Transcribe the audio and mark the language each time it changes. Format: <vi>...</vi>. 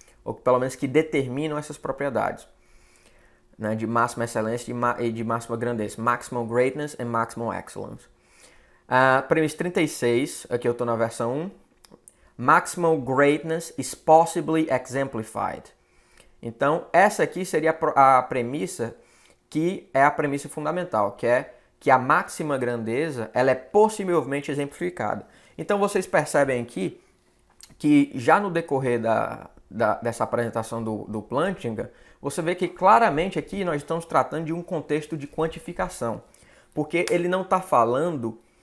<pt>Ou pelo menos que determinam essas propriedades, né? De máxima excelência e de máxima grandeza,</pt> <en>maximal greatness and maximal excellence.</en> <pt>Premissa 36, aqui eu estou na versão 1.</pt> <en>Maximal greatness is possibly exemplified.</en> <pt>Então, essa aqui seria a premissa que é a premissa fundamental, que é que a máxima grandeza ela é possivelmente exemplificada. Então, vocês percebem aqui que já no decorrer dessa apresentação do Plantinga, você vê que claramente aqui nós estamos tratando de um contexto de quantificação, porque ele não está falando...</pt>